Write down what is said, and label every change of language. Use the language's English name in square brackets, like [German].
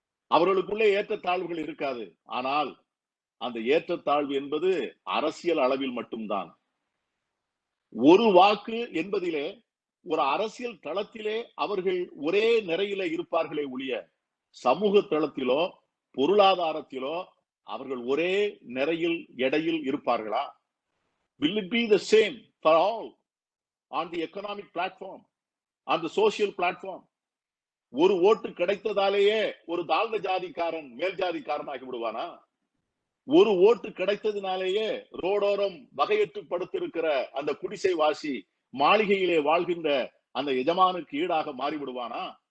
[Tamil] அவர்களுக்குள்ளே ஏற்றத்தாழ்வுகள் இருக்காது. ஆனால் அந்த ஏற்றத்தாழ்வு என்பது அரசியல் அளவில் மட்டும்தான். ஒரு வாக்கு என்பதிலே ஒரு அரசியல் தளத்திலே அவர்கள் ஒரே நிறையிலே இருப்பார்களே ஒழிய, சமூக தளத்திலோ பொருளாதாரத்திலோ அவர்கள் ஒரே நிறையில் எடையில் இருப்பார்களா? [English] Will it be the same for all on the economic platform, on the social platform? [Tamil] ஒரு ஓட்டு கிடைத்ததாலேயே ஒரு தாழ்ந்த ஜாதிக்காரன் மேல் ஜாதிக்காரன் ஆகி விடுவானா? ஒரு ஓட்டு கிடைத்ததினாலேயே ரோடோரம் வகையற்று படுத்திருக்கிற அந்த குடிசை வாசி மாளிகையிலே வாழ்கின்ற அந்த எஜமானுக்கு ஈடாக மாறிவிடுவானா?